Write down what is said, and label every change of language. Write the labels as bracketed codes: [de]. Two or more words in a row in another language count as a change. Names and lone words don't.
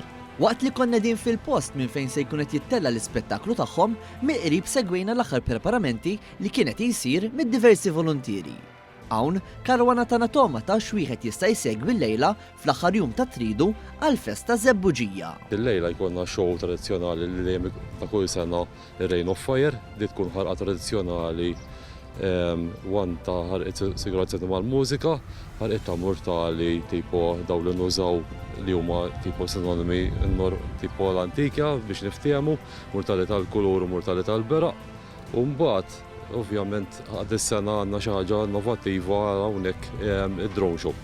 [mt] Waqt li konna din fil-post minn fejn se jkun qed jittella l-ispettaklu tagħhom, mill-qrib segwejna l-aħħar preparamenti li kienet jsir mid-diversi volontieri. Hawn Caruana tana toma ta' x'wieħed jista' jsegwi l-lejla fl-aħħar jum ta' tridu għall-festa Żebbuġija. Il-lejla jkollna show tradizzjonali li dejjem ta' kull sena ir-Rain of Fire, li tkun ħarqa tradizzjonali ta' ħarqet sigurazzjoni mal-mużika, ħarqet ta' mortali tipo daw li nużaw li huma tipo sinonimi tipo l-antika biex niftiehmu, mortali tal-kulur u mortali tal-beraq. U mbagħad ovvjament għad is-sena għandna xi ħaġa innovattiva hawnhekk id- [en] drone show.